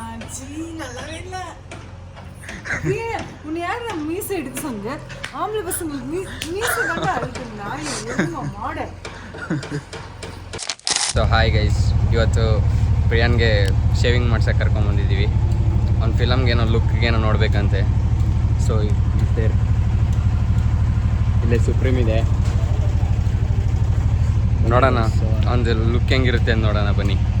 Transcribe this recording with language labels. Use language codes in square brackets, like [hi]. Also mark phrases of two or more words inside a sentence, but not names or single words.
[ta] சீ நல்லாவே இல்ல. உன்னை யார் நான் மீசை எடுக்க சொன்ன? ஆம்பளை பசங்களுக்கு மீசை தாங்க அழுக்கு நாய் எதுமா மாடல். [en] so hi guys, [kn] ಇವತ್ತು ಪ್ರಿಯಾನ್ಗೆ ಶೇವಿಂಗ್ ಮಾಡ್ಸೋಕೆ ಕರ್ಕೊಂಬಂದಿದ್ದೀವಿ. ಅವ್ನ ಫಿಲಮ್ಗೇನೋ ಲುಕ್ಗೇನೋ ನೋಡಬೇಕಂತೆ. ಸೊ ಇಲ್ಲೇ ಸುಪ್ರೀಮ್ ಇದೆ, ನೋಡೋಣ ಒಂದು ಲುಕ್ ಹೆಂಗಿರುತ್ತೆ ಅಂತ ನೋಡೋಣ ಬನ್ನಿ.